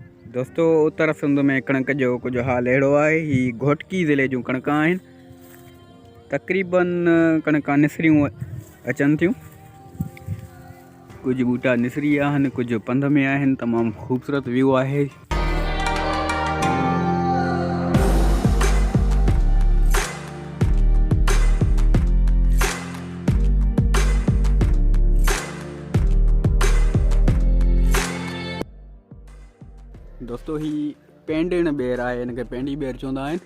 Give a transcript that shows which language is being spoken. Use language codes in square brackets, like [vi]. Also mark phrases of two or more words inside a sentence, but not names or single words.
[sd] दोस्तों उत्तर सिंध में कणक जो कुछ हाल अड़ो है। ही घोटकी ज़िले जो कणक आहिनि तक़रीबन कणक निसरियूं अचन थियूं। कुछ बूटा निसरी आहिनि, कुछ पंध में आहिनि। [ur] تمام خوبصورت ویو ہے. [sd] दोस्तों ही पेंडेण बेर है, इनके पेंडी बेर चवंदा आहिनि।